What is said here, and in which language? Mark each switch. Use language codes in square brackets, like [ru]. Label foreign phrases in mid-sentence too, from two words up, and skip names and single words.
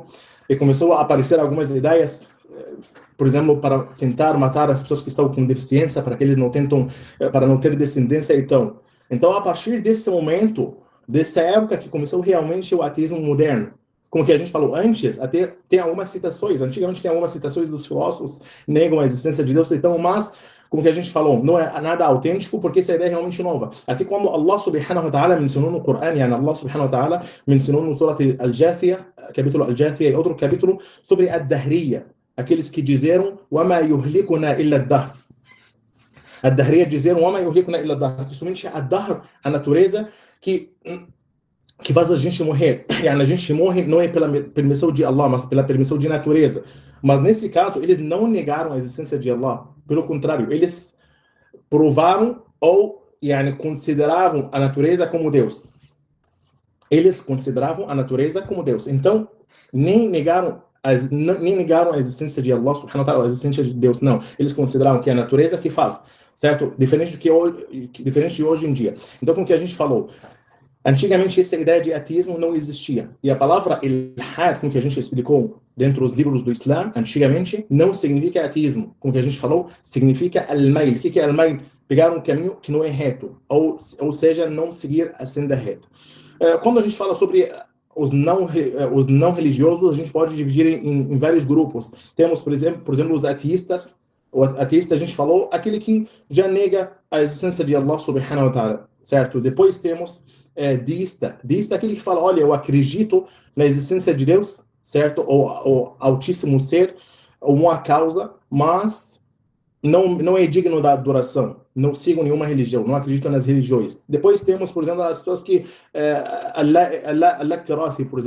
[pt] E começou a aparecer algumas ideias, por exemplo, para tentar matar as pessoas que estão com deficiência, para que eles não tentam, para não ter descendência, então a partir desse momento, dessa época que começou realmente o ateísmo moderno. Como que a gente falou antes, até tem algumas citações, antigamente tem algumas citações dos filósofos negam a existência de Deus, então, mas, como que a gente falou, não é nada autêntico, porque essa ideia é realmente nova. Até quando [ar] الله سبحانه وتعالى [pt] mencionou no Corão, [ar] الله سبحانه وتعالى [pt] mencionou no Surat Al-Jathiyah, capítulo Al-Jathiyah, outro capítulo, sobre a Dahriya, aqueles que dizeram, [ar] وَمَا يُهْلِكُنَا إِلَّا الدَّهْرِ. [pt] A Dahriya dizeram, [ar] وَمَا يُهْلِكُنَا إِلَّا الدَّهْرِ, [pt] que somente a Dahr, a natureza, que faz a gente morrer. A gente morre não é pela permissão de Allah, mas pela permissão de natureza. Mas nesse caso, eles não negaram a existência de Allah. Pelo contrário, eles provaram ou consideravam a natureza como Deus. Eles consideravam a natureza como Deus. Então, nem negaram a existência de [ar] الله سبحانه وتعالى, [pt] a existência de Deus, não. Eles consideravam que é a natureza que faz, certo? Diferente de hoje em dia. Então, como que a gente falou, antigamente essa ideia de ateísmo não existia. E a palavra ilhad, como que a gente explicou dentro dos livros do Islã, antigamente não significa ateísmo. Como que a gente falou, significa al-mail. O que é al-mail? Pegar um caminho que não é reto, ou seja, não seguir a senda reta. Quando a gente fala sobre os não religiosos, a gente pode dividir em vários grupos. Temos, por exemplo, os ateístas. O ateísta, a gente falou, aquele que já nega a existência de [ar] الله سبحانه وتعالى, [pt] certo? Depois temos deísta. Deísta é aquele que fala, olha, eu acredito na existência de Deus, certo? Ou altíssimo ser, ou uma causa, mas não é digno da adoração. Não sigo nenhuma religião, não acredito nas religiões. Depois temos, por exemplo, as pessoas que al-iktirathi, por exemplo.